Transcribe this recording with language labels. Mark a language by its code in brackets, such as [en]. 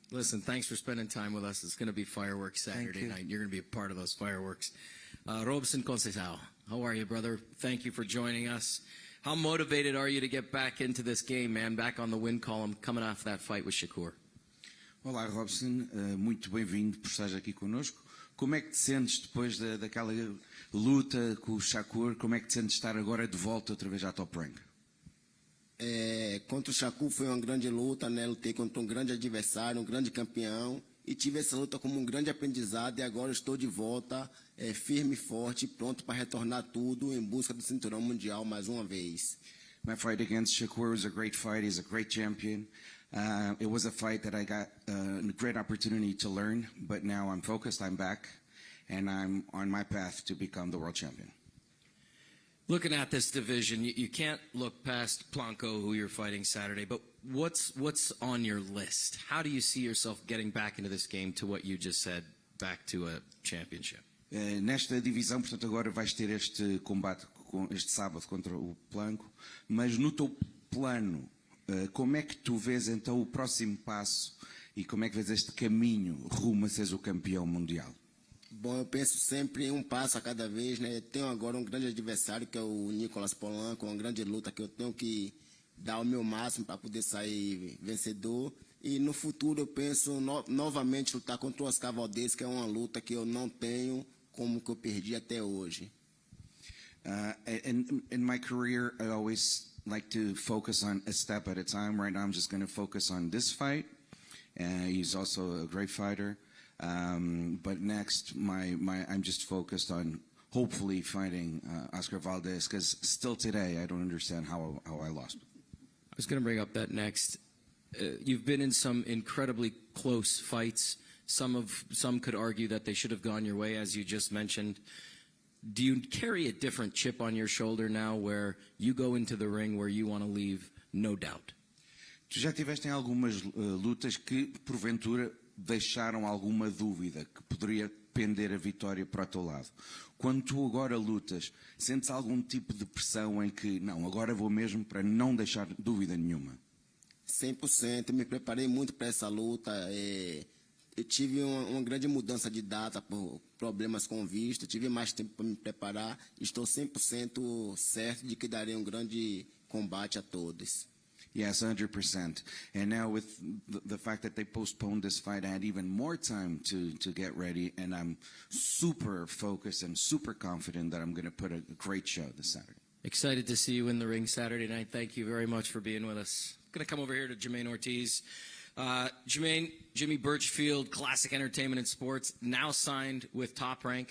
[en] Listen, thanks for spending time with us. It's going to be fireworks Saturday night. You're going to be a part of those fireworks. Robson Conceição, how are you, brother? Thank you for joining us. How motivated are you to get back into this game, man? Back on the win column, coming off that fight with Shakur. [pt] Olá, Robson. Muito bem-vindo por estar aqui connosco. Como é que te sentes depois daquela luta com o Shakur? Como é que te sentes estar agora de volta outra vez à Top Rank? Contra o Shakur foi uma grande luta, né? Lutei contra um grande adversário, um grande campeão, e tive essa luta como um grande aprendizado, e agora estou de volta, firme e forte, pronto para retornar tudo em busca do cinturão mundial mais uma vez. [en] My fight against Shakur was a great fight. He's a great champion. It was a fight that I got a great opportunity to learn, but now I'm focused, I'm back, and I'm on my path to become the world champion. Looking at this division, you can't look past Blanco, who you're fighting Saturday, but what's on your list? How do you see yourself getting back into this game to what you just said, back to a championship? [pt] Nesta divisão, portanto, agora vais ter este combate este sábado contra o Blanco, mas no teu plano, como é que tu vês então o próximo passo e como é que vês este caminho rumo a seres o campeão mundial? Bom, eu penso sempre em um passo a cada vez, né? Eu tenho agora um grande adversário, que é o Nicolas Polanco, uma grande luta que eu tenho que dar o meu máximo para poder sair vencedor. E no futuro eu penso novamente lutar contra o Oscar Valdez, que é uma luta que eu não tenho como que eu perdi até hoje. [en] In my career, I always like to focus on a step at a time. Right now, I'm just going to focus on this fight. He's also a great fighter. But next, I'm just focused on hopefully fighting Oscar Valdez, because still today I don't understand how I lost. I was going to bring up that next. You've been in some incredibly close fights. Some could argue that they should have gone your way, as you just mentioned. Do you carry a different chip on your shoulder now, where you go into the ring where you want to leave no doubt? [pt] Tu já tiveste em algumas lutas que, porventura, deixaram alguma dúvida, que poderia pender a vitória para o teu lado. Quando tu agora lutas, sentes algum tipo de pressão em que, não, agora vou mesmo para não deixar dúvida nenhuma? 100%, me preparei muito para essa luta. Eu tive uma grande mudança de data por problemas com visto, tive mais tempo para me preparar. Estou 100% certo de que darei um grande combate a todos. [en] Yes, 100%. And now with the fact that they postponed this fight, I had even more time to get ready, and I'm super focused and super confident that I'm going to put a great show this Saturday. Excited to see you in the ring Saturday night. Thank you very much for being with us. Going to come over here to Jermaine Ortiz. Jermaine, Jimmy Birchfield, Classic Entertainment and Sports, now signed with Top Rank.